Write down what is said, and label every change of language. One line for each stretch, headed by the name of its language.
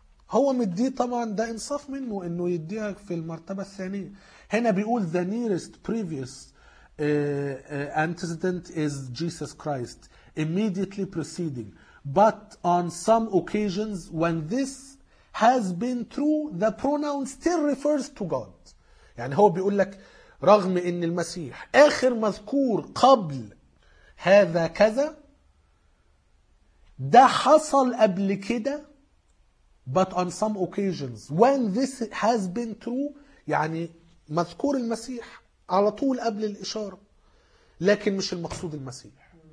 Arabic: هو مديه طبعا، ده انصاف منه انه يديها في المرتبة الثانية. هنا بيقول
English: the nearest previous antecedent is Jesus Christ immediately preceding، but on some occasions when this has been true the pronoun still refers to God.
Arabic: يعني هو بيقول لك رغم ان المسيح اخر مذكور قبل هذا كذا، ده حصل قبل كده،
English: but on some occasions when this has been true،
Arabic: يعني مذكور المسيح على طول قبل الإشارة، لكن مش المقصود المسيح.